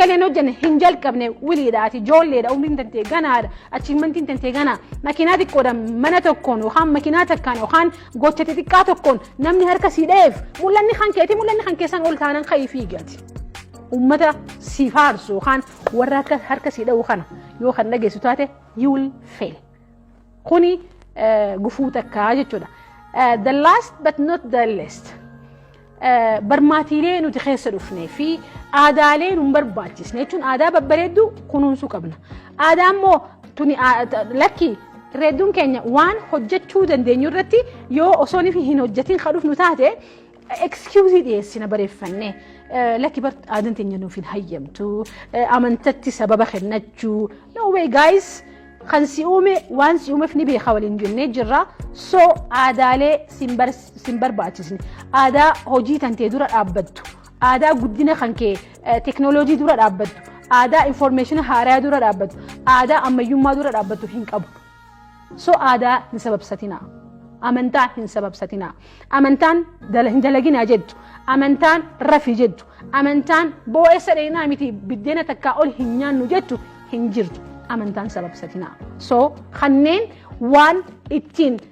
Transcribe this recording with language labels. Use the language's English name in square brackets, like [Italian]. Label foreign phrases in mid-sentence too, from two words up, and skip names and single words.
[Oromo] illee hojjenne hin jalqabne wiliidhaati ijoolleedha umriin tantee ganaadha achievementiin tantee ganaa makiinaa xiqqoodhaan mana tokkoon yookaan makiinaa takkaan yookaan gocha xixiqqaa tokkoon namni harka sii dheef mul'anni kankeessan ol taanan ka'ii fiigati ummata si faarsu yookaan warra harka sii dha'u kana yoo kan dhageessu taate [English] you will fail [Oromo] kuni gufuu takkaa jechuudha [English] the last but not the least [Oromo] barmaatiilee nuti keessa dhufnee fi aadaalee nun barbaachisne jechuun aadaa babbareedduu kunuunsuu qabna aadaa immoo tuni lakki reedduun keenya waan hojjechuu dandeenyu irratti yoo osoo hin hojjetin ka dhufnu taate excuse dhiyeessina bareeffannee lakki bar aadaan teenya nuuf hin hayyamtu amantatti sababa kennachuu [English] no way guys [Oromo] kan si uume waan si uumeef ni beeka waliin jennee jirra so aadaalee sin barbaachisne aadaa hojii tantee dura dhaabbattu aadaa guddina kankee teknooloojii dura dhaabbattu aadaa information haaraa dura dhaabbattu aadaa ammayyummaa dura dhaabbattu hin qabu so aadaa hin sababsatina amantaa hin sababsatina amantaan hin dalaginaa jettu amantaan rafi jettu amantaan boo'essa dheenaa miti biddeena takkaa ol hin nyaannu jettu hin jirtu amantaan sababsatina so kanneen waan ittiin